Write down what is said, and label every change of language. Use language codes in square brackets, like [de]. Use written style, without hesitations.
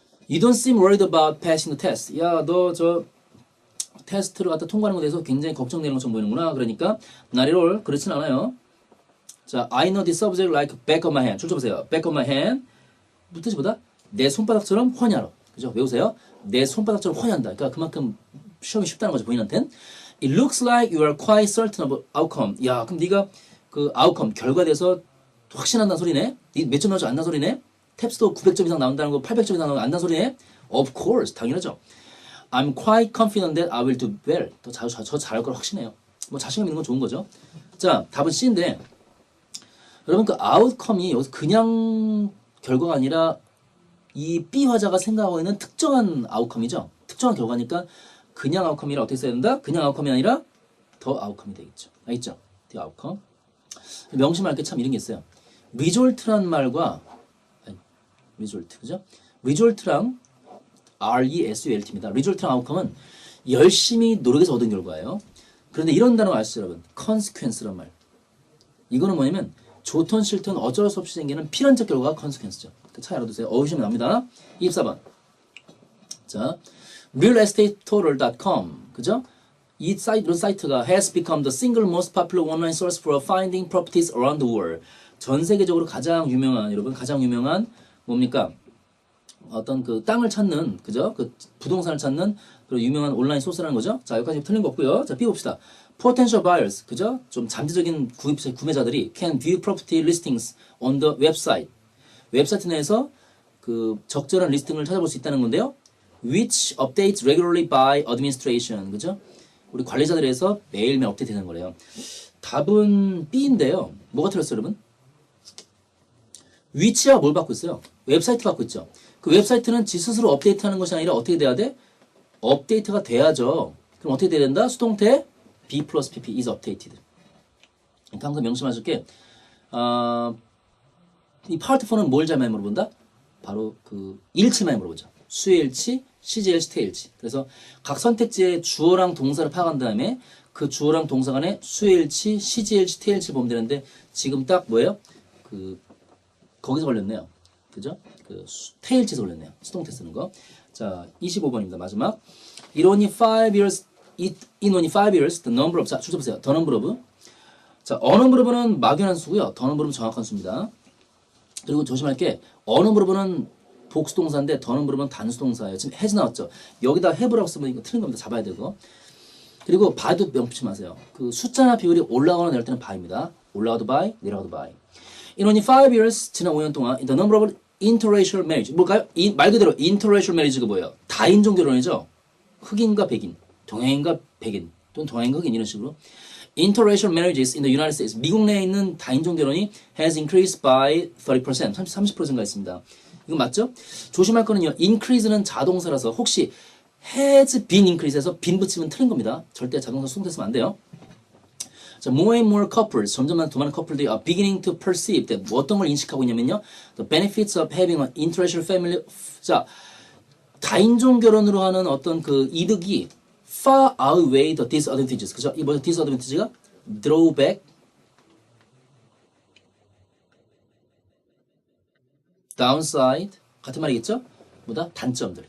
[en] You don't seem worried about passing the test. [ko] 야, 너 저 테스트를 갖다 통과하는 것에 대해서 굉장히 걱정되는 것처럼 보이는구나. 그러니까 [en] not at all. [ko] 그렇진 않아요. [en] 자, I know this subject like back of my hand. [ko] 줄쳐보세요. [en] back of my hand. [ko] 뜻이 보다 내 손바닥처럼 훤히 알아. 그죠? 외우세요. 내 손바닥처럼 훤히 한다. 그러니까 그만큼 시험이 쉽다는 거죠. 본인한테는. [en] It looks like you are quite certain of outcome. [ko] 야, 그럼 네가 그 outcome, 결과에 대해서 확신한다는 소리네? 몇 점 나오지 않는 소리네? 탭스도 900점 이상 나온다는 거 800점 이상 나온다는 소리네? [en] Of course, [ko] 당연하죠. [en] I'm quite confident that I will do well. [ko] 더 잘할 걸 확신해요. 뭐 자신감 있는 건 좋은 거죠. 자, 답은 C인데 여러분 그 outcome이 여기서 그냥 결과가 아니라 이 B 화자가 생각하고 있는 특정한 outcome이죠. 특정한 결과니까 그냥 outcome이라 어떻게 써야 된다? 그냥 outcome이 아니라 더 outcome이 되겠죠. 알겠죠? the outcome. 명심할 게 참 이런 게 있어요. result란 말과 result, 그죠? result랑 RESULT입니다. result랑 outcome은 열심히 노력해서 얻은 결과예요. 그런데 이런 단어 아시죠, 여러분? consequence란 말. 이거는 뭐냐면 좋든 싫든 어쩔 수 없이 생기는 필연적 결과가 consequence죠. 그 차이 알아두세요. 어휘시면 납니다. 24번. 자, realestate토tal.com, 그죠? 이런 사이트가 [en] has become the single most popular online source for finding properties around the world. [ko] 전 세계적으로 가장 유명한, 여러분, 가장 유명한 뭡니까? 어떤 그 땅을 찾는, 그죠? 그 부동산을 찾는 그런 유명한 온라인 소스라는 거죠. 자, 여기까지 틀린 거 없고요. 자, B 봅시다. [en] Potential buyers, 그죠? [ko] 좀 잠재적인 구매자들이 [en] can view property listings on the website. [ko] 웹사이트 내에서 그 적절한 리스팅을 찾아볼 수 있다는 건데요. [en] Which updates regularly by administration, 그죠? [ko] 우리 관리자들에서 매일매일 업데이트 되는 거래요. 답은 B인데요. 뭐가 틀렸어요, 여러분? 위치와 뭘 받고 있어요? 웹사이트 받고 있죠. 그 웹사이트는 지 스스로 업데이트하는 것이 아니라 어떻게 돼야 돼? 업데이트가 돼야죠. 그럼 어떻게 돼야 된다? 수동태 B 플러스 PP is updated. 그러니까 항상 명심하실게. 이 파트 4는 뭘 잘 많이 물어본다? 바로 그 일치 많이 물어보죠. 수일치, CJ일치, 태일치. 그래서 각 선택지에 주어랑 동사를 파악한 다음에 그 주어랑 동사 간에 수일치, CJ일치, 태일치 보면 되는데 지금 딱 뭐예요? 그 거기서 걸렸네요. 그죠? 그 태일치에서 걸렸네요. 수동태 쓰는 거. 자, 25번입니다. 마지막. [en] In only 5 years, the number of, 자, చూ셔보세요. the number of. [ko] 자, a number of는 막연한 수고요. the number of는 정확한 수입니다. 그리고 조심할 게 a number of는 복수동사인데 the number of는 단수동사예요. 지금 has 나왔죠. 여기다 have라고 쓰면 이거 틀린 겁니다. 잡아야 되고. 그리고 by도 명심하세요. 그 숫자나 비율이 올라가거나 내릴 때는 by입니다. 올라가도 by, 내려가도 by. [en] In only 5 years, [ko] 지난 5년 동안 [en] the number of interracial marriage, 뭘까요? [ko] 말 그대로 interracial marriage가 뭐예요? 다인종 결혼이죠. 흑인과 백인, 동양인과 백인 또는 동양인 흑인 이런 식으로 [en] interracial marriages in the United States [ko] 미국 내에 있는 다인종 결혼이 [en] has increased by 30% [ko] 30%가 있습니다. 이거 맞죠? 조심할 거는요. increase는 자동사라서 혹시 has been increase에서 been 붙이면 틀린 겁니다. 절대 자동사 수동태 쓰면 안 돼요. 자, [en] more and more couples, [ko] 점점 더 많은 커플들이 [en] are beginning to perceive that [ko] 어떤 걸 인식하고 있냐면요. [en] The benefits of having an interracial family. [ko] 자, 다인종 결혼으로 하는 어떤 그 이득이 [en] far outweigh the disadvantages. [ko] 그죠? 이 뭐죠? disadvantage가 drawback, downside 같은 말이겠죠? 뭐다? 단점들.